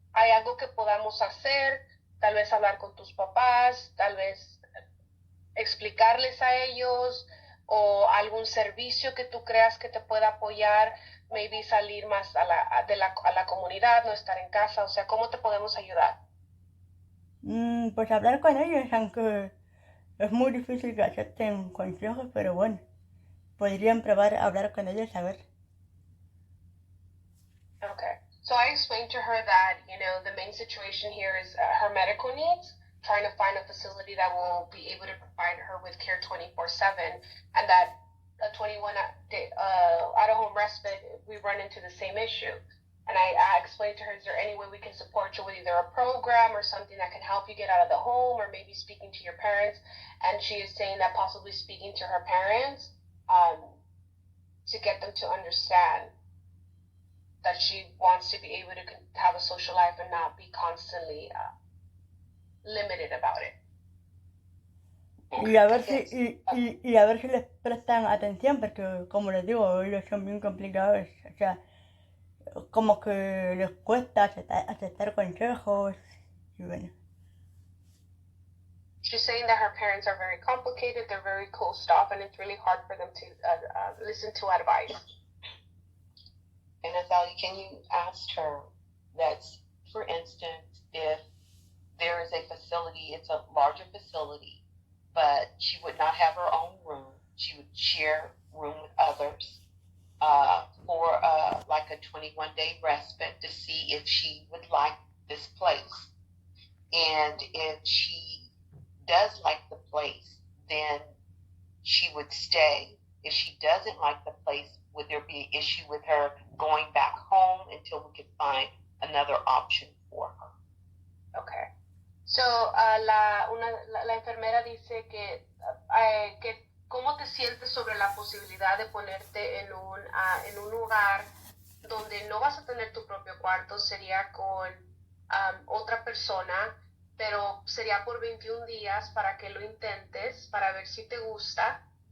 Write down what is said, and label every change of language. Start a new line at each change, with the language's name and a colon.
Spanish: ¿Hay algo que podamos hacer? Tal vez hablar con tus papás, tal vez explicarles a ellos o algún servicio que tú creas que te pueda apoyar, maybe salir más a la comunidad, no estar en casa, o sea, ¿cómo te podemos ayudar? Pues hablar con ellos, aunque es muy difícil que acepten consejos, pero bueno, podrían probar a hablar con ellos a ver.
English: Okay. So I explained to her that, the main situation here is her medical needs, trying to find a facility that will be able to provide her with care 24/7, and that a 21-day out-of-home respite, we run into the same issue. And I explained to her, is there any way we can support you with either a program or something that can help you get out of the home, or maybe speaking to your parents? And she is saying that possibly speaking to her parents to get them to understand that she wants to be able to have a social life and not be constantly limited about it.
Spanish: Y a ver y a ver si les prestan atención, porque como les digo, ellos son bien complicados, o sea, como que les cuesta aceptar consejos y bueno.
English: She's saying that her parents are very complicated, they're very closed off, and it's really hard for them to listen to advice. And Natalia, can you ask her that, for instance, if there is a facility, it's a larger facility, but she would not have her own room, she would share room with others for like a 21-day respite to see if she would like this place. And if she does like the place, then she would stay. If she doesn't like the place, would there be an issue with her going back home until we could find another option for her? Okay.
Spanish: So, la enfermera dice que ¿cómo te sientes sobre la posibilidad de ponerte en un lugar donde no vas a tener tu propio cuarto? Sería con otra persona, pero sería por 21 días para que lo intentes, para ver si te gusta.